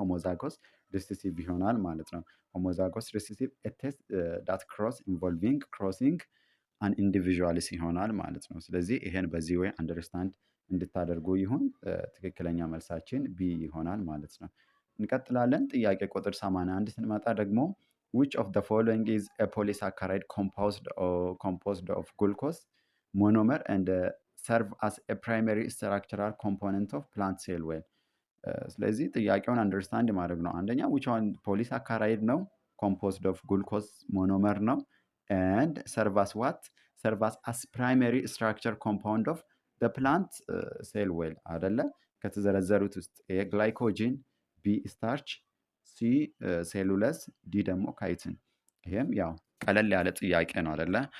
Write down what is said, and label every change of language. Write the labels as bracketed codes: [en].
[am] ሆሞዛጎስ ሪሴሲቭ ይሆናል ማለት ነው። ሆሞዛጎስ ሪሴሲቭ ኤ ቴስት ዳት ክሮስ ኢንቮልቪንግ ክሮሲንግ አን ኢንዲቪዥዋልስ ይሆናል ማለት ነው። ስለዚህ ይሄን በዚህ ወይ አንደርስታንድ እንድታደርጉ ይሁን። ትክክለኛ መልሳችን ቢ ይሆናል ማለት ነው። እንቀጥላለን። ጥያቄ ቁጥር 81 ስንመጣ ደግሞ [en] which of the following is a polysaccharide composed of glucose monomer and serve as a primary structural component of plant cell wall? [am] ስለዚህ ጥያቄውን አንደርስታንድ ማድረግ ነው። አንደኛ [en] which one polysaccharide [am] ነው፣ [en] composed of glucose monomer [am] ነው [en] and serve as what? serve as primary structure compound of the plant cell wall አይደለ? [am] ከተዘረዘሩት ውስጥ ግላይኮጂን፣ ቢ ስታርች፣ ሲ ሴሉለስ፣ ዲ ደግሞ ካይትን። ይሄም ያው ቀለል ያለ ጥያቄ ነው አይደለ?